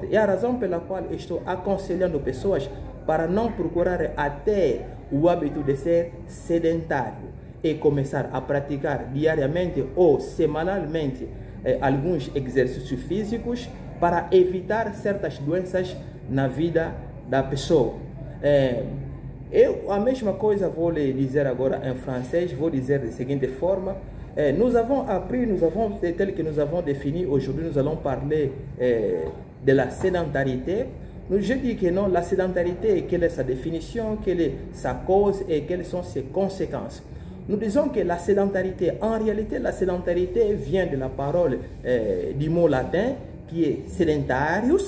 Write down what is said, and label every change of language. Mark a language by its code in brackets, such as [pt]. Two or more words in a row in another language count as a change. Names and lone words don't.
[pt] É a razão pela qual estou aconselhando pessoas para não procurar até o hábito de ser sedentário e começar a praticar diariamente ou semanalmente alguns exercícios físicos para evitar certas doenças na vida da pessoa. Eu a mesma coisa vou lhe dizer agora em francês, vou dizer da seguinte forma. [fr] Nous avons appris, tel que nous avons défini, aujourd'hui nous allons parler de la sédentarité. Je dis que non, la sédentarité, quelle est sa définition, quelle est sa cause et quelles sont ses conséquences. Nous disons que la sédentarité, en réalité, la sédentarité vient de la parole du mot latin qui est sedentarius.